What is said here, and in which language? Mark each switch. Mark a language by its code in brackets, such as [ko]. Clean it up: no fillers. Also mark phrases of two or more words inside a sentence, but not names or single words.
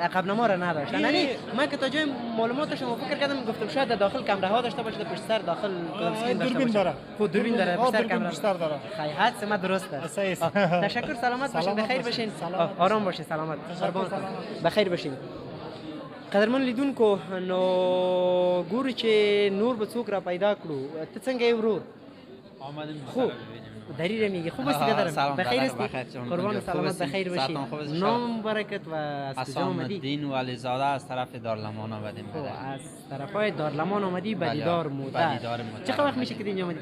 [fa] عقب نما را نداشت. یعنی من که تا جای معلوماتش رو فکر کردم گفتم شاید داخل کامره ها داشته باشه، پشت سر داخل دوربین داره. خود دوربین داره، پشت سر کامره. پشت سر داره. خیلی حدس ما درست است. تشکر، سلامت باشین، بخیر باشین، آرام باشین، سلامت. قربانتان، بخیر باشین. [ps] قدرمن لیدونکو نو ګورو چې نور به څوک را پیدا کړو. ته څنګه یې ورور؟ [fa] خوب دری میگه خوب هستی دادرم؟ بخیر هستی؟ قربان سلامت بخیر باشی. نام برکت و از کجا آمدی؟ الدین ولیزاده از طرف دارالمان آمدیم. از طرفای دارالمان آمدی به دیدار موتر. چقدر وقت میشه که اینجا آمدی؟